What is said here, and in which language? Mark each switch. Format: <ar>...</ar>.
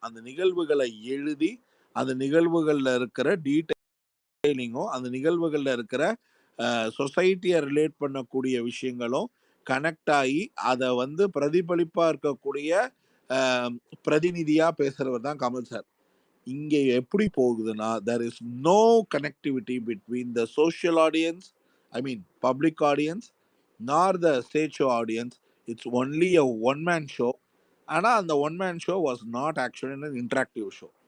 <ta>அந்த நிகழ்வுகளை எழுதி அந்த நிகழ்வுகளில் இருக்கிற டீட்டெயிலிங்கும் அந்த நிகழ்வுகளில் இருக்கிற சொசைட்டியை ரிலேட் பண்ணக்கூடிய விஷயங்களும் கனெக்ட் ஆகி அதை வந்து பிரதிபலிப்பாக இருக்கக்கூடிய பிரதிநிதியாக பேசுகிறவர் தான் கமல் சார். இங்கே எப்படி போகுதுன்னா</ta> <en>there is no connectivity between the social audience, I mean public audience, nor the stage show audience. It's only a one man show.</en> <ta>ஆனால் அந்த</ta> <en>One man show was not actually an interactive show.</en>